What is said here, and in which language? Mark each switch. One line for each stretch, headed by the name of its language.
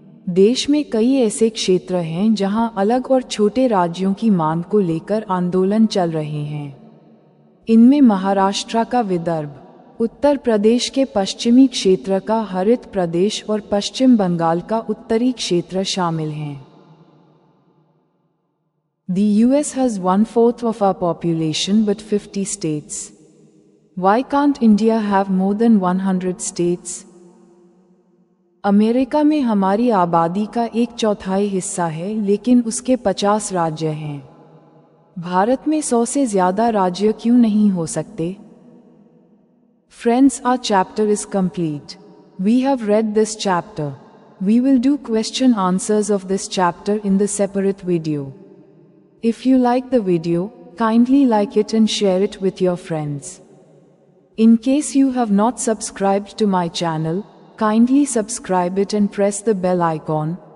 Hindi: देश में कई ऐसे क्षेत्र हैं जहां अलग और छोटे राज्यों की मांग को लेकर आंदोलन चल रहे हैं। इनमें महाराष्ट्र का विदर्भ, उत्तर प्रदेश के पश्चिमी क्षेत्र का हरित प्रदेश और पश्चिम बंगाल का उत्तरी क्षेत्र शामिल हैं।
English: The US has 1/4 of our population but 50 states. Why can't India have more than 100 states?
Hindi: America में हमारी आबादी का 1/4 हिस्सा है, लेकिन उसके 50 राज्य हैं। भारत में 100 से ज़्यादा राज्य क्यों नहीं हो सकते?
English: Friends, our chapter is complete. We have read this chapter. We will do question answers of this chapter in the separate video. If you like the video, kindly like it and share it with your friends. In case you have not subscribed to my channel, kindly subscribe it and press the bell icon.